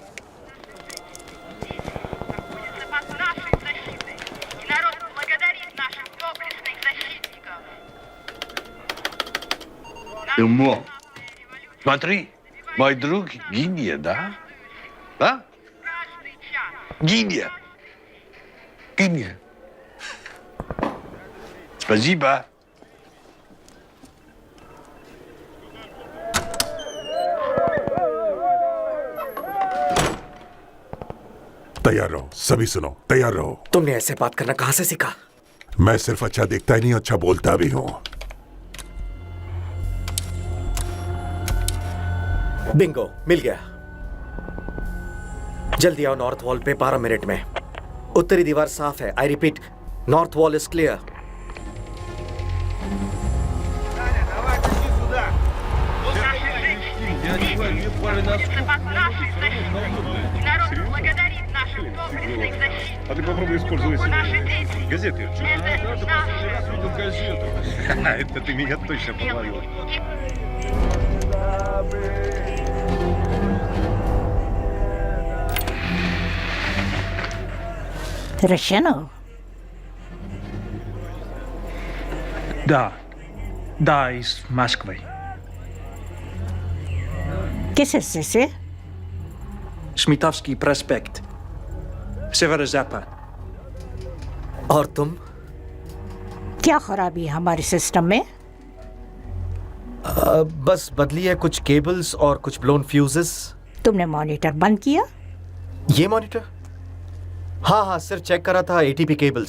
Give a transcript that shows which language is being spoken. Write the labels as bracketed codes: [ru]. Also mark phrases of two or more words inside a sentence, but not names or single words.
[ru] Находится под нашей защитой, и народ благодарит наших доблестных защитников. Эмо, смотри, мой друг Гинья, да? Да? Страшный час. Гинья. Гинья. Спасибо. [hi] तैयार रहो. सभी सुनो. तैयार रहो. तुमने ऐसे बात करना कहाँ से सीखा? मैं सिर्फ अच्छा दिखता ही नहीं, अच्छा बोलता भी हूँ. बिंगो, मिल गया. जल्दी आओ [en] north wall [hi] पे 12 मिनट में. उत्तरी दीवार साफ है. [en] I repeat, north wall is clear. [ru] Давай, тащи сюда! Наши женщины находятся под нашей защитой, и народ благодарит наших доблестных защитников. А ты попробуй использовать Наши дети. газеты. Это наши видел газету. Это ты меня точно подловил. [hi] रशियन हो? [ru] Да, из Москвы. [hi] किस हिस्से से? [ru] Шмитовский проспект. Северо-запад. [hi] और तुम? क्या खराबी है हमारे सिस्टम में? बस बदली है कुछ केबल्स और कुछ [en] blown fuses. [hi] तुमने मॉनिटर बंद किया? ये मॉनिटर? हाँ हाँ, सिर्फ चेक करा था [en] ATP cables.